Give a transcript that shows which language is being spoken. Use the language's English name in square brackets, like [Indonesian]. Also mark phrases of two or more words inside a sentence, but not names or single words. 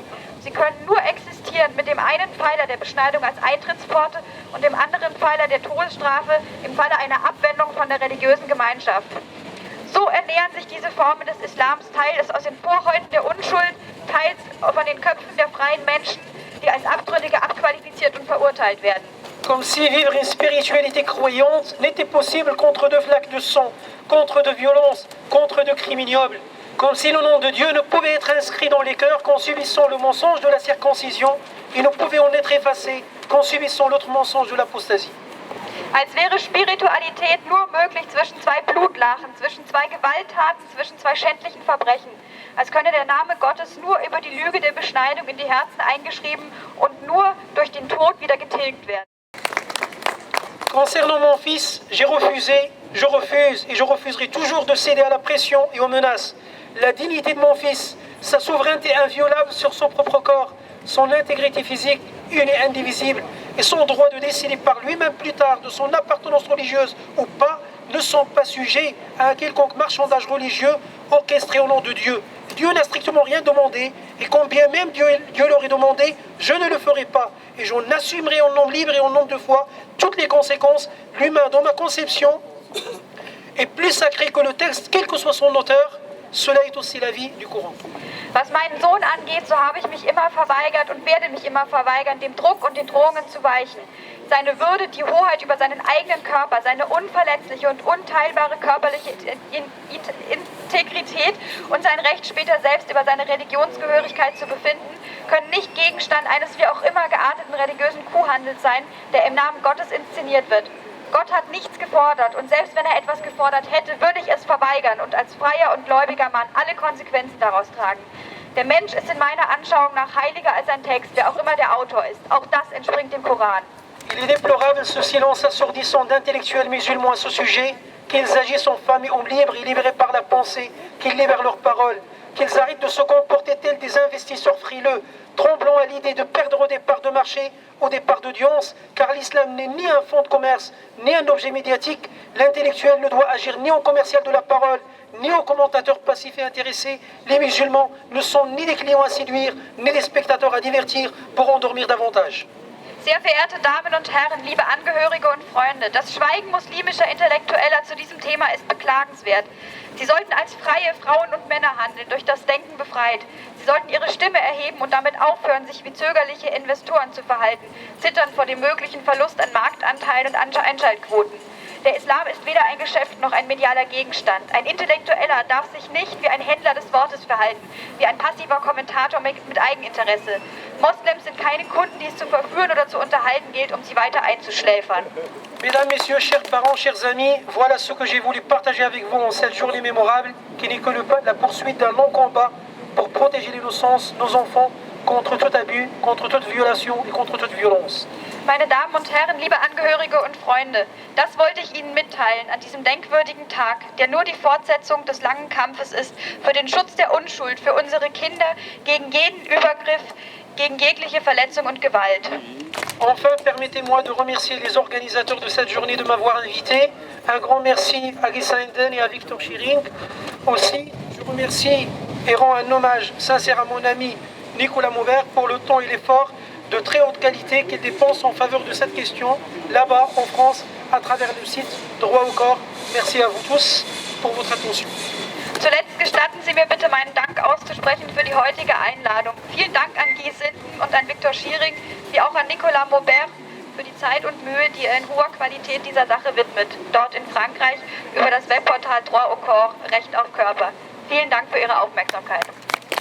[German] Sie können nur existieren mit dem einen Pfeiler der Beschneidung als Eintrittspforte und dem anderen Pfeiler der Todesstrafe im Falle einer Abwendung von der religiösen Gemeinschaft. So ernähren sich diese Formen des Islams teils aus den Vorhäuten der Unschuld, teils von den Köpfen der freien Menschen, die als Abtrünnige abqualifiziert und verurteilt werden. [French] Comme si vivre une spiritualité croyante n'était possible qu'entre deux flaques de sang, contre de violence, contre de crimes ignobles. Comme si le nom de Dieu ne pouvait être inscrit dans les cœurs qu'en subissant le mensonge de la circoncision et ne pouvait en être effacé qu'en subissant l'autre mensonge de l'apostasie. [German] Als wäre Spiritualität nur möglich zwischen zwei Blutlachen, zwischen zwei Gewalttaten, zwischen zwei schändlichen Verbrechen. Als könne der Name Gottes nur über die Lüge der Beschneidung in die Herzen eingeschrieben und nur durch den Tod wieder getilgt werden. [French] Concernant mon fils, j'ai refusé, je refuse et je refuserai toujours de céder à la pression et aux menaces. La dignité de mon fils, sa souveraineté inviolable sur son propre corps, son intégrité physique une et indivisible et son droit de décider par lui-même plus tard de son appartenance religieuse ou pas ne sont pas sujets à un quelconque marchandage religieux orchestré au nom de Dieu. Dieu n'a strictement rien demandé et quand bien même Dieu l'aurait demandé, je ne le ferai pas et j'en assumerai en nombre libre et en nombre de fois toutes les conséquences. L'humain dans ma conception est plus sacré que le texte, quel que soit son auteur. Cela est aussi l'avis du Coran. [German] Was meinen Sohn angeht, so habe ich mich immer verweigert und werde mich immer verweigern, dem Druck und den Drohungen zu weichen. Seine Würde, die Hoheit über seinen eigenen Körper, seine unverletzliche und unteilbare körperliche Integrität und sein Recht, später selbst über seine Religionsgehörigkeit zu befinden, können nicht Gegenstand eines wie auch immer gearteten religiösen Kuhhandels sein, der im Namen Gottes inszeniert wird. Gott hat nichts gefordert und selbst wenn er etwas gefordert hätte, würde ich es verweigern und als freier und gläubiger Mann alle Konsequenzen daraus tragen. Der Mensch ist in meiner Anschauung nach heiliger als ein Text, wer auch immer der Autor ist. Auch das entspringt dem Koran. [French] Il est déplorable ce silence assourdissant d'intellectuels musulmans à ce sujet, qu'ils agissent en femmes et hommes libres et libérés par la pensée, qu'ils libèrent leurs paroles, qu'ils arrêtent de se comporter tels des investisseurs frileux, tremblant à l'idée de perdre des parts de marché ou des parts d'audience, car l'islam n'est ni un fonds de commerce, ni un objet médiatique. L'intellectuel ne doit agir ni en commercial de la parole, ni en commentateur passif et intéressé. Les musulmans ne sont ni des clients à séduire, ni des spectateurs à divertir pour endormir davantage. [German] Sehr verehrte Damen und Herren, liebe Angehörige und Freunde, das Schweigen muslimischer Intellektueller zu diesem Thema ist beklagenswert. Sie sollten als freie Frauen und Männer handeln, durch das Denken befreit. Sie sollten ihre Stimme erheben und damit aufhören, sich wie zögerliche Investoren zu verhalten, zittern vor dem möglichen Verlust an Marktanteilen und Einschaltquoten. Der Islam ist weder ein Geschäft noch ein medialer Gegenstand. Ein Intellektueller darf sich nicht wie ein Händler des Wortes verhalten, wie ein passiver Kommentator mit Eigeninteresse. Moslems sind keine Kunden, die es zu verführen oder zu unterhalten gilt, um sie weiter einzuschläfern. [French] Mesdames, Messieurs, chers parents, chers amis, voilà ce que j'ai voulu partager avec vous en cette journée mémorable qui n'est que la poursuite d'un long combat pour protéger l'innocence, nos enfants, contre tout abus, contre toute violation et contre toute violence. [German] Meine Damen und Herren, liebe Angehörige und Freunde, das wollte ich Ihnen mitteilen an diesem denkwürdigen Tag, der nur die Fortsetzung des langen Kampfes ist für den Schutz der Unschuld, für unsere Kinder, gegen jeden Übergriff, gegen jegliche Verletzung und Gewalt. [French] Enfin, permettez-moi de remercier les organisateurs de cette journée de m'avoir invité. Un grand merci à Gisa Enden et à Victor Schering. Aussi, je remercie et rends un hommage sincère à mon ami Nicolas Maubert pour le temps et l'effort de très haute qualité qu'il dépense en faveur de cette question, là-bas en France, à travers le site Droit au corps. Merci à vous tous pour votre attention. [German] Zuletzt gestatten Sie mir bitte meinen Dank auszusprechen für die heutige Einladung. Vielen Dank an Guy Sinden und an Victor Schering, wie auch an Nicolas Maubert für die Zeit und Mühe, die er in hoher Qualität dieser Sache widmet, dort in Frankreich über das Webportal Droit au corps, Recht auf Körper. Vielen Dank für Ihre Aufmerksamkeit.